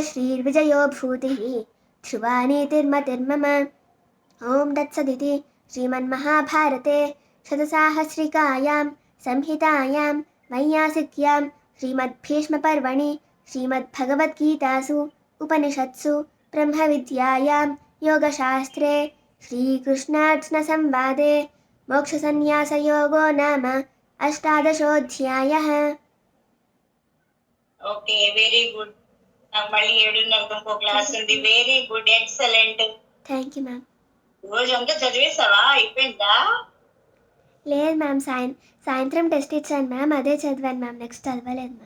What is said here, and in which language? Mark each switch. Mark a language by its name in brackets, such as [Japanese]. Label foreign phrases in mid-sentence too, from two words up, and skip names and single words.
[Sanskrit] श्रीर्विजयो भूतिः ध्रुवा नीतिर्मतिर्मम ॐ तत्सदिति श्रीमन्महाभारते शतसाहस्रिकायां संहितायां वैयासिक्यां श्रीमद्भीष्मपर्वणि श्रीमद्भगवद्गीतासु उपनिषत्सु ब्रह्मविद्यायां योगशास्त्रे श्रीकृष्णार्जुनसंवादे मोक्षसन्न्यासयोगो नाम अष्टादशोऽध्यायः। [English] OK very good. [Telugu] నాకు మళ్ళీ 7:30 ఇంకో క్లాస్ ఉంది. [English] very good, excellent. thank you ma'am. [Telugu] రోజంతా చదివేసావా? అయిపోయిందా? లేదు మ్యామ్, సాయంత్రం టెస్ట్ ఇచ్చాను మ్యామ్, అదే చదివాను మ్యామ్, నెక్స్ట్ చదవలేదు మ్యామ్.